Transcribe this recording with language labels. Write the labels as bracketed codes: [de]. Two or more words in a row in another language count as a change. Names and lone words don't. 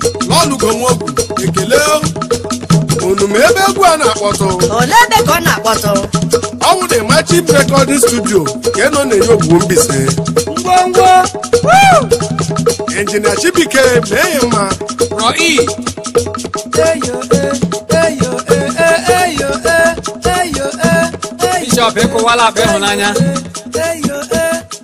[ig] Lọlụ Gomogwu, ekele o. Unu ma ebe egwu a na-akpọtụ? Olee ebe ka ọ na-akpọtụ? Ọ bụ the Machi Recording Studio, nke nọ n'Eyo Ogwu Mbaise. Ngwongwo. Woo! Engineer Chibike, mee ya mma. Rọ E. Eyo, eh, eyo, eh, eh, eyo, eh, eyo, eh, eyo. Bishop, ekwuwala akpa ịhụnanya. Eyo, eh.